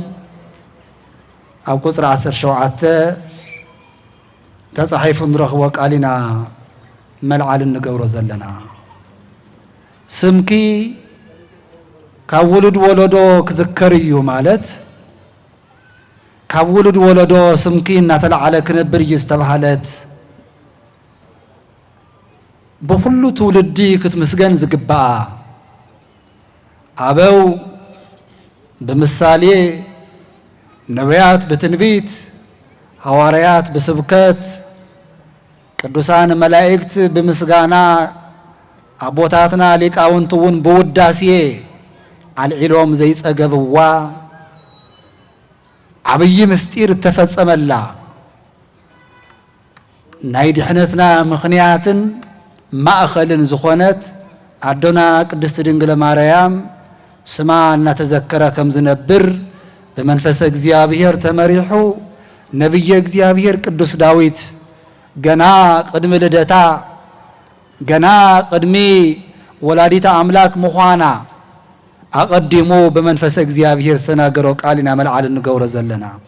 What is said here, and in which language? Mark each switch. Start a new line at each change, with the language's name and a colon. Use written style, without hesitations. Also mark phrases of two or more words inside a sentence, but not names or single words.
Tigrinya: ኣብ ቁጽሪ 17 ተጻሒፉ ንረኽቦ ቃሊና መልዓል እንገብሮ ዘለና ስምኪ ካብ ውሉድ ወለዶ ክዝከር እዩ ማለት ካብ ውሉድ ወለዶ ስምኪ እናተለዓለ ክነብር እዩ ዝተባሃለት ብኩሉ ትውልዲ ክትምስገን ዝግባአ አበው በምሳሌ ነቢያት በትንቢት ሐዋርያት በስብከት ቅዱሳን መላእክት በምስጋና አቦታትና ሊቃውንቱን በውዳሴ አልዒሎም ዘይጸገብዋ ዓብይ ምስጢር ተፈጸመላ ናይ ድሕነትና ምኽንያትን ማእኸልን ዝኾነት አዶና ቅድስት ድንግል ማርያም ስማ እናተዘከረ ከም ዝነብር በመንፈስ እግዚአብሔር ተመሪሑ ነብየ እግዚአብሔር ቅዱስ ዳዊት ገና ቅድሚ ልደታ ገና ቅድሚ ወላዲታ አምላክ ምዃና አቀዲሙ በመንፈስ እግዚአብሔር ዝተናገረው ቃልና መልዓል እንገብሮ ዘለና